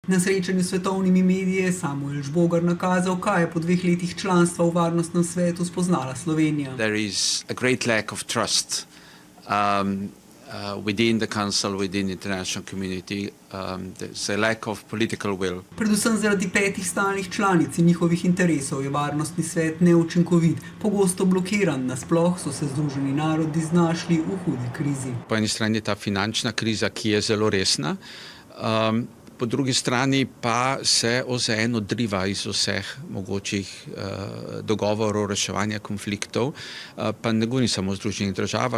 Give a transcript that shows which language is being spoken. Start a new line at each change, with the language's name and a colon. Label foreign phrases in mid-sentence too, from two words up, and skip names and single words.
Slovenian: Na srečanju s svetovnimi mediji je Samuel Žbogar nakazal, kaj je po 2 letih članstva v Varnostnem svetu spoznala Slovenija.
English: There is a great lack of trust within the council, within the international community. There's a lack of political will.
Slovenian: Predvsem zaradi 5 stalnih članic in njihovih interesov je Varnostni svet neučinkovit, pogosto blokiran, nasploh so se Združeni narodi znašli v hudi krizi. Po eni strani je ta finančna kriza, ki je zelo resna, po drugi strani pa se OZN odriva iz vseh mogočih dogovorov reševanja konfliktov, pa ne govorim samo o Združenih državah.